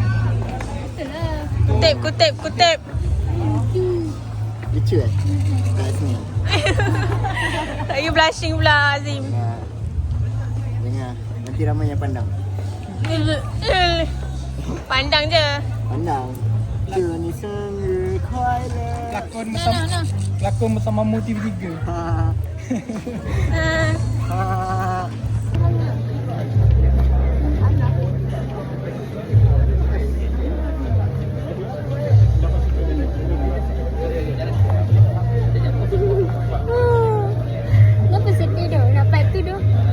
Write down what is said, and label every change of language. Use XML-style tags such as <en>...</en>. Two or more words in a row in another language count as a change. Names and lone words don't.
<ms>Kutip. Lucu kat sini.</ms> <en>You blushing pula Azim.</en> <ms>Jangan. Nanti ramai yang pandang. Pandang je. Pandang.</ms> <zh>祝你生日快乐。</zh> <ms>Lakon bersama Mu TV3. Ha. Ha. Kenapa sedih tu? Dapat tu tu.</ms>